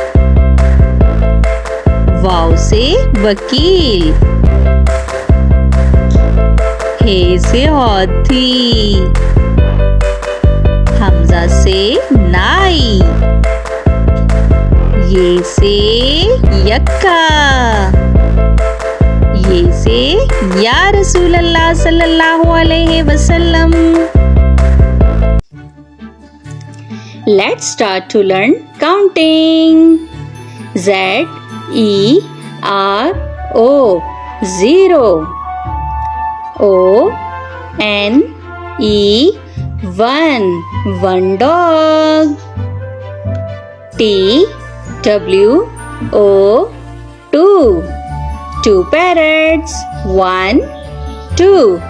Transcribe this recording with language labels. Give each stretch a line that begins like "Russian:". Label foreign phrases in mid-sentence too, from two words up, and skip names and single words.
Urdu: واؤ سے وکیل، ہے سے ہاتھی، ہمزہ سے نائی، یے سے یکہ، یے سے
Arabic: يا رسول الله صلى الله عليه وسلم.
English: Let's start to learn counting. Z-E-R-O, zero. O-N-E, one, one dog. T-W-O, two, two parrots, one, two.